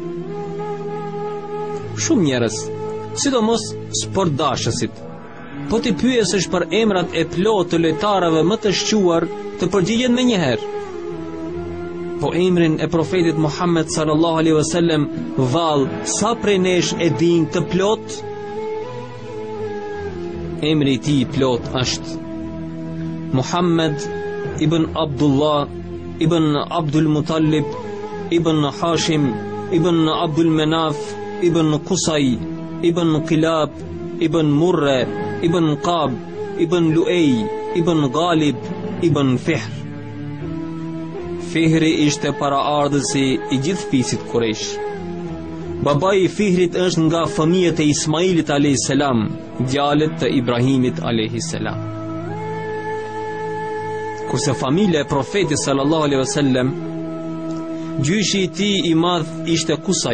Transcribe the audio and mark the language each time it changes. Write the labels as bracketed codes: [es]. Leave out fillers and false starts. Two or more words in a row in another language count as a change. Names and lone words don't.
[sq] Shumë njerëz, sidomos sportdashësit, po ti pyesësh për emrat e plotë të lojtarëve më të shquar, të përgjigjen me njëherë. Po emrin e profetit Muhammed [ar] صلى الله عليه وسلم [sq] vallë, sa prej nesh e din të plot? Emri i tij plot është Muhammed ibn Abdullah ibn Abdul Muttalib ibn Hashim ibn Abdul Manaf ibn Qusay ibn Qilab ibn Murre ibn Qab ibn Luay ibn Ghalib ibn Fihr. Fihri ishte paraardhësi i gjithë fisit Quraysh. Babai i Fihrit është nga fëmijët e Ismailit [ar] عليه السلام, [sq] djalët të Ibrahimit [ar] عليه السلام. [sq] Kurse familja e profetit [ar] صلى الله عليه وسلم, [sq] gjyshi i tij i madh ishte Qusay.